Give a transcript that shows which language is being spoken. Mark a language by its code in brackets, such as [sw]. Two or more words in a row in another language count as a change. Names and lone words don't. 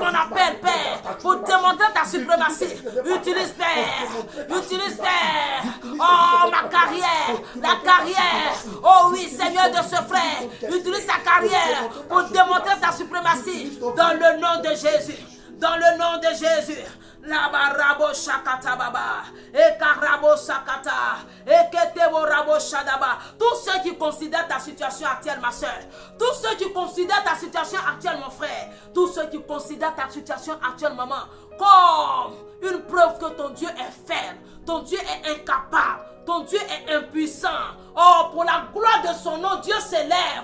[fr] mon appel, Père, pour démontrer ta suprématie. Utilise, Père. Utilise, Père. Oh, ma carrière. La carrière. Oh oui, Seigneur, de ce frère. Utilise sa carrière pour démontrer ta suprématie dans le nom de Jésus. Dans le nom de Jésus. La barabo shakata baba. Ekarabo sakata. Eketebo rabo shadaba. Tous ceux qui considèrent ta situation actuelle, ma soeur. Tous ceux qui considèrent ta situation actuelle, mon frère. Tous ceux qui considèrent ta situation actuelle, maman, comme une preuve que ton Dieu est faible. Ton Dieu est incapable. Ton Dieu est impuissant. Oh, pour la gloire de son nom, Dieu s'élève.